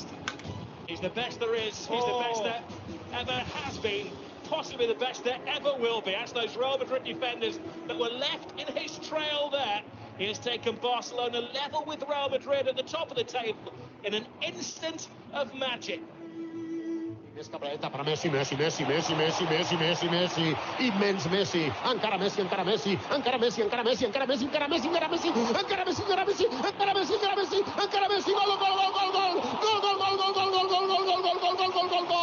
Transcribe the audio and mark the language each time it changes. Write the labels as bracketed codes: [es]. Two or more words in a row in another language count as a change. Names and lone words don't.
[en] He's the best there is, he's the best that ever has been, possibly the best there ever will be. As those Real Madrid defenders that were left in his trail there, he has taken Barcelona level with Real Madrid at the top of the table in an instant of magic. [ca] Esta para Messi, Messi, Messi, Messi, Messi, Messi, Messi, Messi, immens Messi, encara Messi, encara Messi, encara Messi, encara Messi, encara Messi, encara Messi, encara Messi, encara Messi, encara Messi, encara Messi, encara Messi, encara Messi, gol, gol, gol, gol, gol, gol, gol, gol, gol, gol, gol, gol, gol, gol, gol, gol, gol, gol,